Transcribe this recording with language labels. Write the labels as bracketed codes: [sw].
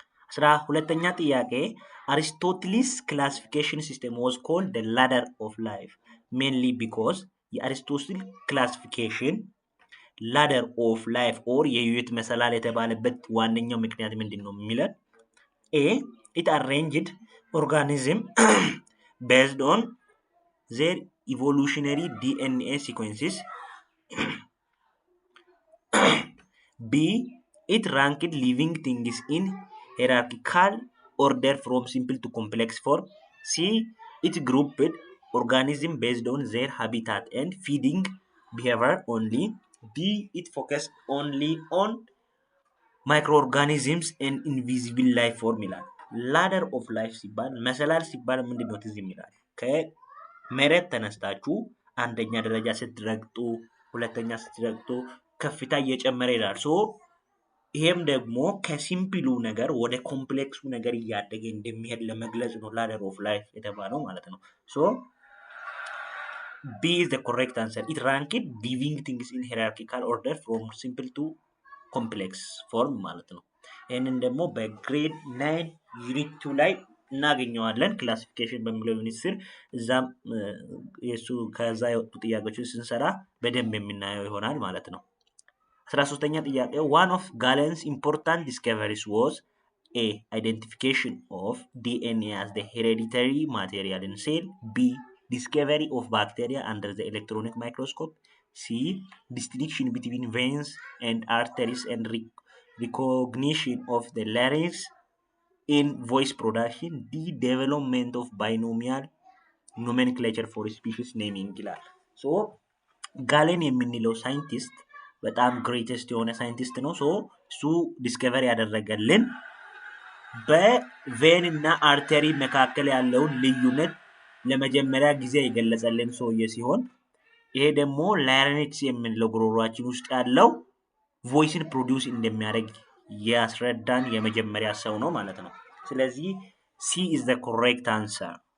[am] 12ኛ ጥያቄ [en] አሪስቶትሊስ ክላሲፊኬሽን ሲስተም ዋዝ ኮልድ the ladder of life mainly because [am] የአሪስቶትል ክላሲፊኬሽን [en] ladder of life [am] or የህይወት መሰላል የተባለበት ዋነኛው ምክንያት ምንድነው የሚለን? [en] A it arranged organism based on their evolutionary DNA sequences. B it ranked living things in hierarchical order from simple to complex form. C it grouped organism based on their habitat and feeding behavior only. D it focused only on microorganisms and invisible life form [am] ይላል። [en] ladder of life [am] ሲባል መሰላል ሲባል ምንድነው ትዝ ይላል? ከመሬት ተነስታችሁ አንደኛ ደረጃ ስትረግጡ ሁለተኛ ስትረግጡ ከፍታ እየጨመረ ይላል። ሶ ይሄም ደግሞ ከሲምፕሉ ነገር ወደ ኮምፕሌክሱ ነገር እያደገ እንደሚሄድ ለመግለጽ ነው ladder of life የተባለው ማለት ነው። ሶ [en] B is the correct answer. It ranked living things in hierarchical order from simple to complex form [am] ማለት ነው። ይህንን ደግሞ በግሬድ 9 ዩኒት 2 ላይ እናገኘዋለን። ክላሲፊኬሽን በሚለው ዩኒት ስር እዛም የሱ ከዛ የወጡ ጥያቄዎችን ስንሰራ በደንብ የምናየው ይሆናል ማለት ነው። 13ኛ ጥያቄ [en] one of Galen's important discoveries was A identification of DNA as the hereditary material in cell. B discovery of bacteria under the electronic microscope. C distinction between veins and arteries and recognition of the larynx in voice production. D development of binomial nomenclature for species naming [am] ይላል። ሶ ጋሌን የምንለው ሳይንቲስት በጣም ግሬተስት የሆነ ሳይንቲስት ነው። ሶ እሱ ዲስከቨሪ ያደረገልን በቬን እና አርተሪ መካከል ያለውን ልዩነት ለመጀመሪያ ጊዜ የገለጸልን ሰውዬ ሲሆን ይሄ ደግሞ ላሪንክስ የምንለው ጉሮሯችን ውስጥ ያለው ቮይስን ፕሮዲውስ እንደሚያደርግ ያስረዳን የመጀመሪያ ሰው ነው ማለት ነው። ስለዚህ [en] C is the correct answer.